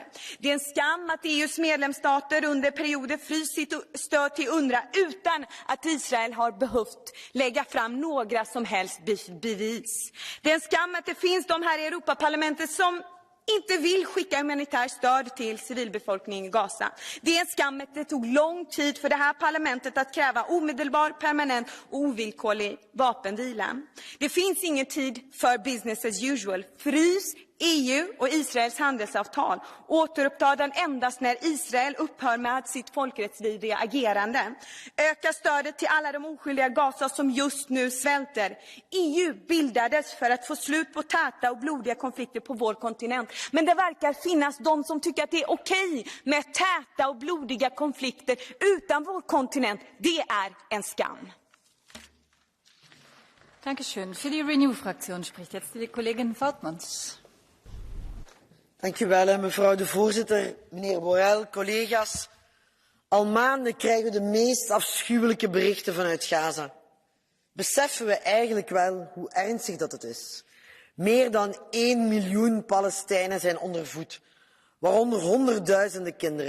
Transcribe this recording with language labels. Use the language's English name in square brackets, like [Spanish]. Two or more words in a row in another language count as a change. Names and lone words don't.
[Swedish] Det är en skam att EUs medlemsstater under perioder fryst sitt stöd till UNRWA utan att Israel har behövt lägga fram några som helst bevis. Det är en skam att det finns de här i Europaparlamentet som inte vill skicka humanitärt stöd till civilbefolkningen i Gaza. Det är en skam att det tog lång tid för det här parlamentet att kräva omedelbar, permanent och ovillkorlig vapenvila. Det finns ingen tid för [English] business as usual. [Swedish] Frys EU och Israels handelsavtal. Återuppta den endast när Israel upphör med sitt folkrättsvidriga agerande. Öka stödet till alla de oskyldiga Gaza som just nu svälter. EU bildades för att få slut på täta och blodiga konflikter på vår kontinent. Men det verkar finnas de som tycker att det är okej med täta och blodiga konflikter utan vår kontinent. Det är en skam. [German] Dankeschön. Für die Renew-Fraktion spricht jetzt die Kollegin Vautmans. [Dutch] Dank u wel, mevrouw de voorzitter, meneer Borrell, collega's. Al maanden krijgen we de meest afschuwelijke berichten vanuit Gaza. Beseffen we eigenlijk wel hoe ernstig dat het is? Meer dan 1 miljoen Palestijnen zijn onder voet, waaronder honderdduizenden kinderen.